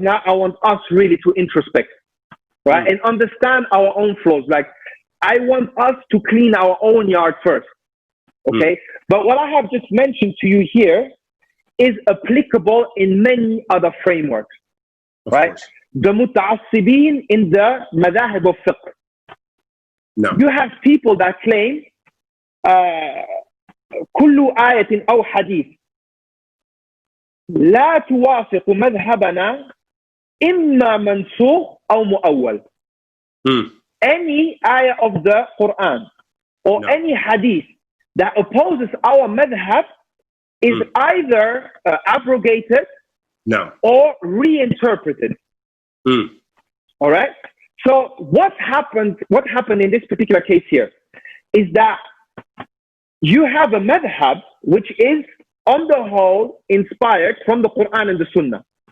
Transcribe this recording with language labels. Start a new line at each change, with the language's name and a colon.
English: Now I want us really to introspect, right, and understand our own flaws. Like I want us to clean our own yard first. Okay. But what I have just mentioned to you here is applicable in many other frameworks, right? The muta'assibin in the madahib of fiqh. No.
Arabic: You have people that claim كل آية أو حديث لا توافق مذهبنا إما منسوخ أو مؤول.
English: Any ayah of the Quran or any hadith that opposes our madhab is either abrogated or reinterpreted. All right. So what happened in this particular case here is that you have a madhab which is on the whole inspired from the Quran and the Sunnah.